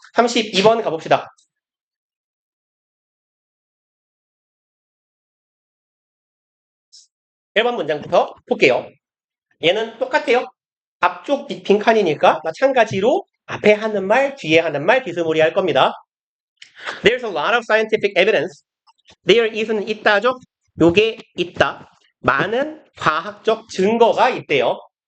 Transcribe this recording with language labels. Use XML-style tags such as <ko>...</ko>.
<ko>32번 가봅시다. 1번 문장부터 볼게요. 얘는 똑같아요. 앞쪽 빈칸이니까 마찬가지로 앞에 하는 말, 뒤에 하는 말 비스무리 할 겁니다.</ko> <en>There's a lot of scientific evidence. There is</en> <ko>는 있다죠? 요게 있다. 많은 과학적 증거가 있대요.</ko>